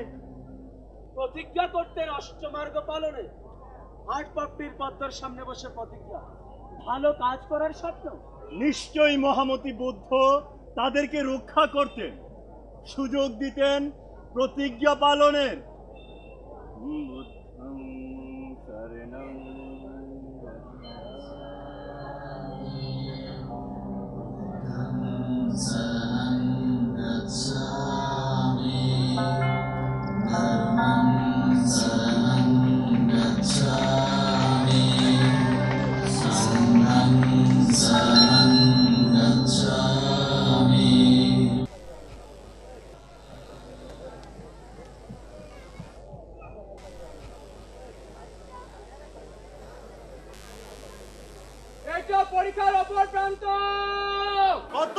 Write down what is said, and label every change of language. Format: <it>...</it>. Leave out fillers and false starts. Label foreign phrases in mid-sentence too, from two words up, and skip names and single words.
<bn>প্রতিজ্ঞা করতে অষ্টমার্গ পালনে। হাটপাপ্পির পদ্মার সামনে বসে প্রতিজ্ঞা, ভালো কাজ করার স্বপ্ন। নিশ্চয়ই মহামতি বুদ্ধ তাদেরকে রক্ষা করতেন, সুযোগ দিতেন প্রতিজ্ঞা পালনের।</bn> <pi>বুদ্ধং শরণং গচ্ছামি, ধর্মং শরণং গচ্ছামি, সংঘং শরণং গচ্ছামি।</pi> <bn>এটা পরীক্ষার অপর প্রান্ত। কত?</bn>